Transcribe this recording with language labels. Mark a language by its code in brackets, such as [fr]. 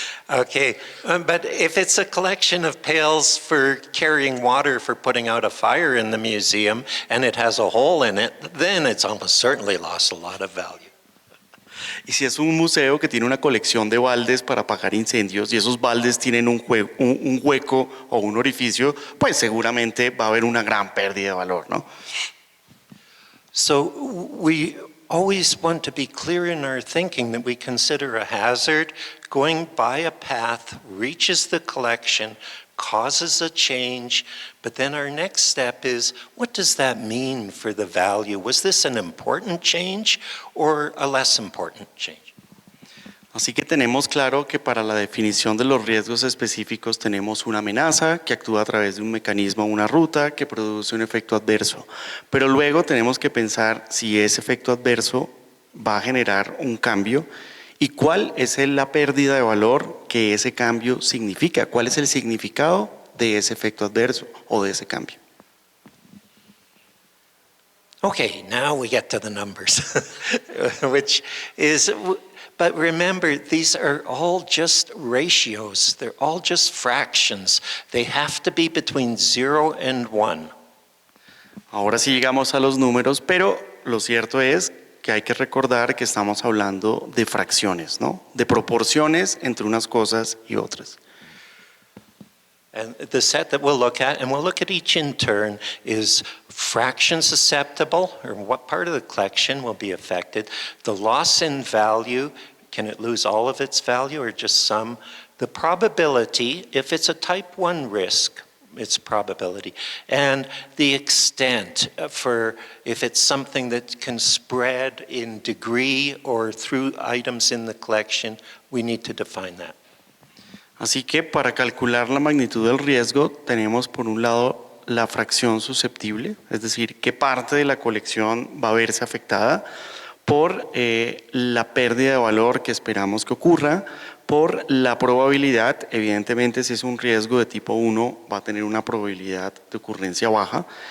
[en] Okay, but if it's a collection of pails for carrying water for putting out a fire in the museum and it has a hole in it, then it's almost certainly lost a lot of value. [es] Y si es un museo que tiene una colección de baldes para apagar incendios y esos baldes tienen un hueco o un orificio, pues seguramente va a haber una gran pérdida de valor, ¿no? [en] So we always want to be clear in our thinking that we consider a hazard going by a path, reaches the collection, causes a change, but then our next step is, what does that mean for the value? Was this an important change or a less important change? [es] Así que tenemos claro que para la definición de los riesgos específicos tenemos una amenaza que actúa a través de un mecanismo o una ruta que produce un efecto adverso. Pero luego tenemos que pensar si ese efecto adverso va a generar un cambio y cuál es la pérdida de valor que ese cambio significa, cuál es el significado de ese efecto adverso o de ese cambio. [en] Okay, now we get to the numbers, which is... But remember, these are all just ratios. They're all just fractions. They have to be between 0 and 1. [es] Ahora sí llegamos a los números, pero lo cierto es que hay que recordar que estamos hablando de fracciones, ¿no? De proporciones entre unas cosas y otras. [en] And the set that we'll look at, and we'll look at each in turn, is fraction susceptible, or what part of the collection will be affected, the loss in value, can it lose all of its value or just some, the probability, if it's a type 1 risk, its probability, and the extent for if it's something that can spread in degree or through items in the collection, we need to define that. [es] Así que para calcular la magnitud del riesgo tenemos por un lado la fracción susceptible, es decir, qué parte de la colección va a verse afectada por la pérdida de valor que esperamos que ocurra, por la probabilidad, evidentemente si es un riesgo de tipo 1 va a tener una probabilidad de ocurrencia baja,